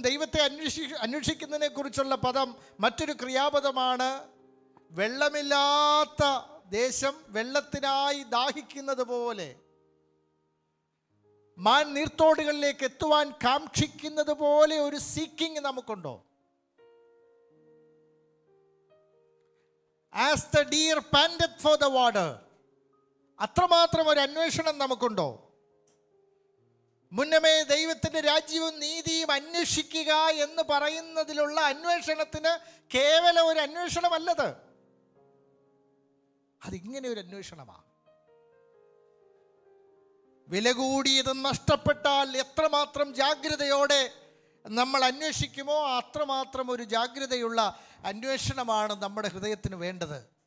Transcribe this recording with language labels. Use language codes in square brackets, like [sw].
[ml] ദൈവത്തെ അന്വേഷിക്കുന്നതിനെ കുറിച്ചുള്ള പദം മറ്റൊരു ക്രിയാപദമാണ്. വെള്ളമില്ലാത്ത ദേശം വെള്ളത്തിനായി ദാഹിക്കുന്നത് പോലെ, മാൻ നീർത്തോടുകളിലേക്ക് എത്തുവാൻ കാക്ഷിക്കുന്നത് പോലെ ഒരു seeking നമുക്കുണ്ടോ? [en] As the deer panteth for the water, [ml] അത്രമാത്രം ഒരു അന്വേഷണം നമുക്കുണ്ടോ? മുന്നമേ ദൈവത്തിൻ്റെ രാജ്യവും നീതിയും അന്വേഷിക്കുക എന്ന് പറയുന്നതിലുള്ള അന്വേഷണത്തിന് കേവലം ഒരു അന്വേഷണമല്ലത്, അതിങ്ങനെ ഒരു അന്വേഷണമാണ്. വില കൂടിയത് നഷ്ടപ്പെട്ടാൽ എത്രമാത്രം ജാഗ്രതയോടെ നമ്മൾ അന്വേഷിക്കുമോ അത്രമാത്രം ഒരു ജാഗ്രതയുള്ള അന്വേഷണമാണ് നമ്മുടെ ഹൃദയത്തിന് വേണ്ടത്.